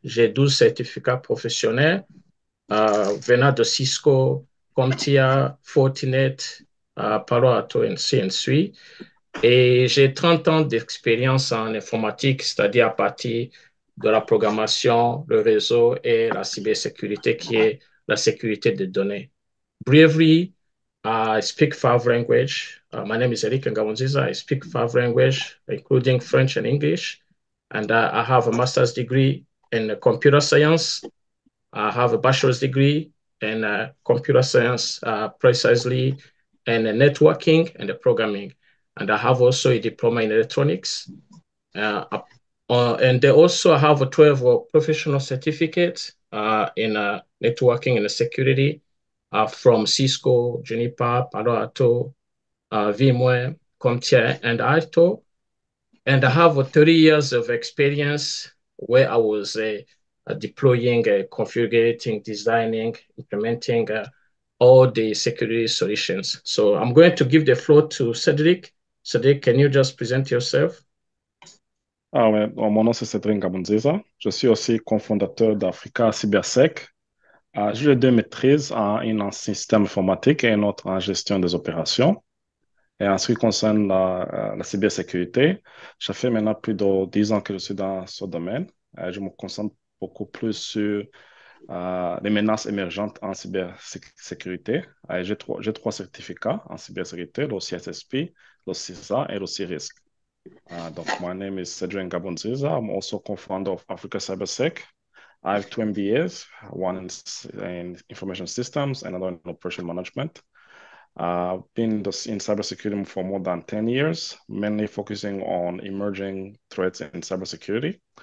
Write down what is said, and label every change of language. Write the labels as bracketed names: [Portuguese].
[French] J'ai 12 certificats professionnels venant de Cisco, CompTIA, Fortinet, Palo Alto, ainsi. Et j'ai 30 ans d'expérience en informatique, c'est-à-dire à partir de la programmation, le réseau et la cybersécurité, qui est la sécurité des données. [English] Briefly, I speak 5 languages. My name is Eric Ngawonziza. I speak 5 languages, including French and English. And I have a master's degree in computer science. I have a bachelor's degree in computer science, precisely in networking and programming. And I have also a diploma in electronics. Uh, and they also have a 12 professional certificate in networking and security from Cisco, Juniper, Palo Alto, VMware, CompTIA, and Alto. And I have 30 years of experience where I was deploying, configuring, designing, implementing all the security solutions. So I'm going to give the floor to Cedric. Cedric, can you just present yourself? [French] Ah ouais, bon, mon nom c'est Cédric Gabonziza. Je suis aussi cofondateur d'Africa Cybersec. J'ai les deux maîtrises, une en système informatique et une autre en gestion des opérations. Et en ce qui concerne la cybersécurité, ça fait maintenant plus de 10 ans que je suis dans ce domaine. Je me concentre beaucoup plus sur les menaces émergentes en cybersécurité. J'ai trois certificats en cybersécurité, le CSSP, le CISA et le CIRISC. [English] My name is Cedric Gabonziza. I'm also co-founder of Africa CyberSec. I have two MBAs, one in information systems and another in operation management. I've been in cybersecurity for more than 10 years, mainly focusing on emerging threats in cybersecurity.